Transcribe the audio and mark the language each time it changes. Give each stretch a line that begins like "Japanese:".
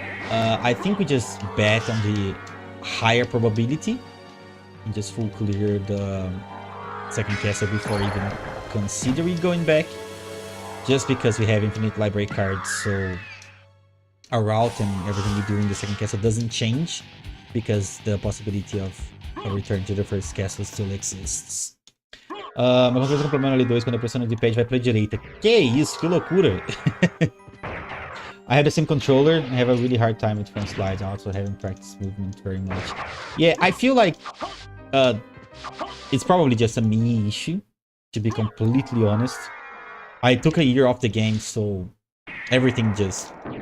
English: I think we just bet on the higher probability and just full clear the second castle before even considering going back, just because we have infinite library cards, so our route and everything we do in the second castle doesn't change because the possibility of a return to the first castle still exists.
Portuguese: Mas uma coisa com problema no L2, quando eu pressiono o D-pad vai pra direita. Que isso, que loucura!
English: I have the same controller. I have a really hard time with front slides. I also haven't practiced movement very much. Yeah, I feel like it's probably just a me issue, to be completely honest. I took a year off the game, so everything just...